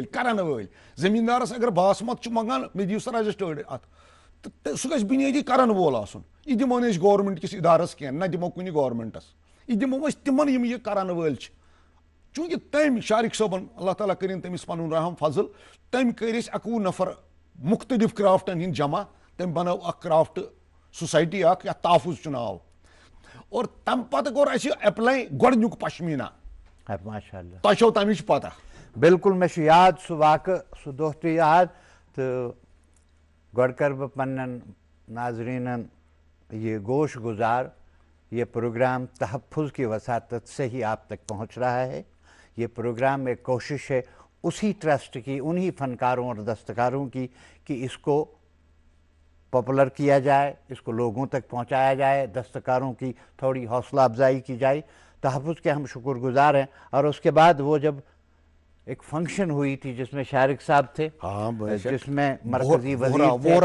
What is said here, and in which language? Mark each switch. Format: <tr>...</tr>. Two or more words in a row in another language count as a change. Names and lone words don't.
<ks>کَرَن وٲلۍ زٔمیٖندارَس اگر باسمت چھُ منٛگان مےٚ دِیِو سا رجسٹٲرڈ اَتھ تہٕ سُہ گژھِ بُنیٲدی کَرَن وول آسُن یہِ دِمو نہٕ أسۍ گورمٮ۪نٛٹ کِس اِدارَس کینٛہہ نہ دِمو کُنہِ گورمٮ۪نٛٹَس یہِ دِمو أسۍ تِمن یِم یہِ کَرَن وٲلۍ چھِ چوٗنٛکہِ تٔمۍ شارق صٲبن اللہ تعالیٰ کٔرِنۍ تٔمِس پَنُن رحم فضل تٔمۍ کٔرۍ أسۍ 21 نفر مُختٔلِف کرٛافٹَن ہِنٛدۍ جمع تٔمۍ بنٲو اکھ کرٛافٹ سوسایٹی اکھ یَتھ تحفظ چھُ ناو اور تَمہِ پَتہٕ کوٚر اَسہِ ایپلاے گۄڈٕنیُک پشمیٖنا</ks> <ar>ماشاء اللہ</ar> <ks>تۄہہِ چھو تَمِچ پتہ بِلکُل مےٚ چھُ یاد سُہ واقعہٕ سُہ دۄہ تہِ یاد تہٕ گۄڈٕ کَرٕ بہٕ پنٛنٮ۪ن ناظریٖنَن یہ گوش گزار</ks> <ur>یہ پروگرام تحفظ کی وساطت سے ہی آپ تک پہنچ رہا ہے یہ پروگرام ایک کوشش ہے اسی ٹرسٹ کی انہی فنکاروں اور دستکاروں کی کہ اس کو پاپولر کیا جائے اس کو لوگوں تک پہنچایا جائے دستکاروں کی تھوڑی حوصلہ افزائی کی جائے تحفظ کے ہم شکر گزار ہیں اور اس کے بعد وہ جب ایک فنکشن ہوئی تھی جس میں شارق صاحب تھے جس میں مرکزی وزیر</ur>